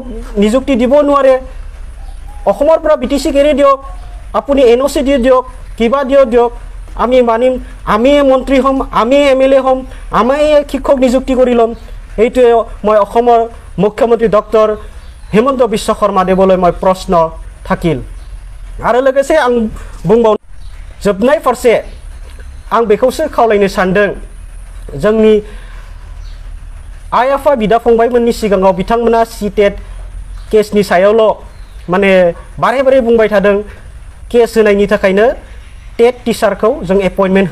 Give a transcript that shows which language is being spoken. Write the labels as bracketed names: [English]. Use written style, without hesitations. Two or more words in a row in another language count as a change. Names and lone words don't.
[Assamese] নিযুক্তি দিব নোৱাৰে অসমৰ পৰা BTC এৰি দিয়ক আপুনি NOC দি দিয়ক কিবা দিয়ক আমি মানিম আমি মন্ত্ৰী হ'ম আমি MLA হ'ম আমি শিক্ষক নিযুক্তি কৰি ল'ম এইটোৱে মই অসমৰ মুখ্যমন্ত্ৰী ডক্টৰ হেমন্ত বিশ্ব শৰ্মা দেৱলৈ মই প্ৰশ্ন থাকিল [Bodo] आरो लोगोसे आं बुंबावनो जोबनाय फारसे आं बेखौसो खावलायनो सानदों जोंनि आइ आफा बिदा फंबायमोननि सिगाङाव बिथांमोना TET केसनि सायावल' माने बारे बुंबाय थादों केस होनायनि थाखायनो TET टिचारखौ जों एपइन्टमेन्ट